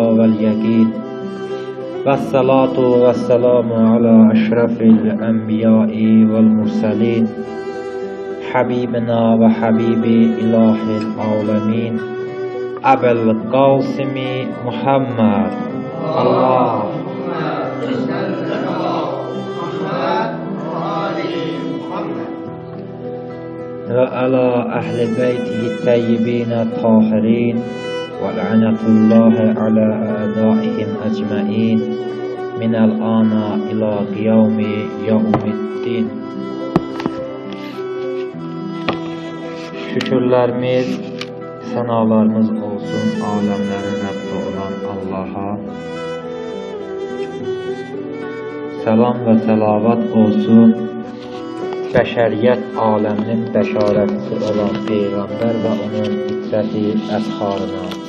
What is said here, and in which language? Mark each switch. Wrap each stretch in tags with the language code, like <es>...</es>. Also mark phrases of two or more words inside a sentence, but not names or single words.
<ar>واليقين والصلاة والسلام على أشرف الأنبياء والمرسلين حبيبنا وحبيب إله العالمين أبا القاسم محمد اللهم صل على محمد وآل محمد وعلى أهل بيته الطيبين الطاهرين ولعنة الله على أعدائهم أجمعين من الآن إلى قيام يوم الدين.</ar> <az>Şükürlərimiz, sənalarımız olsun aləmlərin Rəbbi olan Allaha. Salam və səlavat olsun bəşəriyyət aləminin bəşarətçisi olan Peyğəmbər və onun itrəti əsharına.</az>